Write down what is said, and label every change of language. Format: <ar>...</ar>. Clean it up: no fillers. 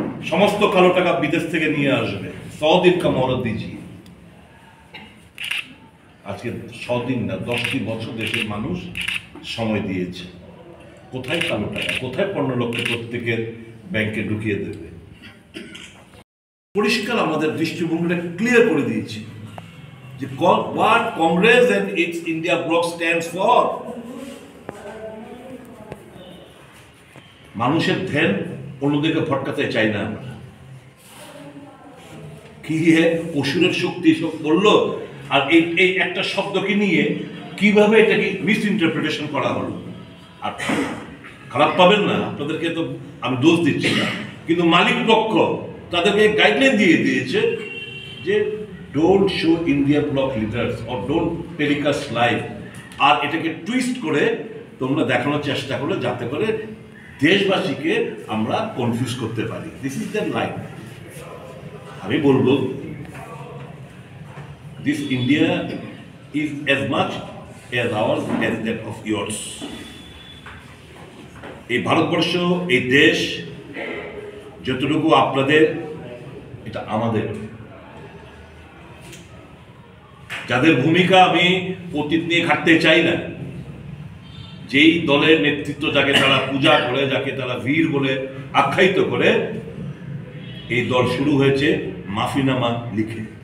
<bn>সমস্ত কালো টাকা বিদেশ থেকে নিয়ে আসবে, 100 দিন</bn> <hi>কা মহরত দিজিয়ে।</hi> <bn>আজকে 100 দিন না, 10টি বছর দেশের মানুষ সময় দিয়েছে। কোথায় কালো টাকা? কোথায় 15 লক্ষ প্রত্যেকের ব্যাংকে ঢুকিয়ে দেবে? পরিষ্কার আমাদের দৃষ্টিভঙ্গিটা ক্লিয়ার করে দিয়েছে যে</bn> <en>what Congress and its India bloc stands for।</en> <bn>মানুষের ধ্যান অন্যদিকে ভটকাতে চাই না আমরা। কি অসুরের শক্তি সব বললো, আর এই একটা শব্দকে নিয়ে কিভাবে এটাকে মিস ইন্টারপ্রিটেশন করা হলো। আর খারাপ পাবেন না, আপনাদেরকে তো আমি দোষ দিচ্ছি না, কিন্তু মালিক পক্ষ তাদেরকে গাইডলাইন দিয়ে দিয়েছে যে</bn> <en>Don't show India block leaders or don't telecast live.</en> <bn>আর এটাকে টুইস্ট করে তোমরা দেখানোর চেষ্টা করো যাতে করে দেশবাসীকে আমরা কনফিউজ করতে পারি।</bn> <en>This is that line.</en> <bn>আমি বলবো</bn> <en>This India is as much as ours as that of yours।</en> <bn>এই ভারতবর্ষ, এই দেশ যতটুকু আপনাদের, এটা আমাদের। যাদের ভূমিকা আমি অতীত নিয়ে ঘাটতে চাই না, যেই দলের নেতৃত্ব যাকে তারা পূজা করে, যাকে তারা বীর বলে আখ্যায়িত করে, এই দল শুরু হয়েছে মাফিনামা লিখে।</bn>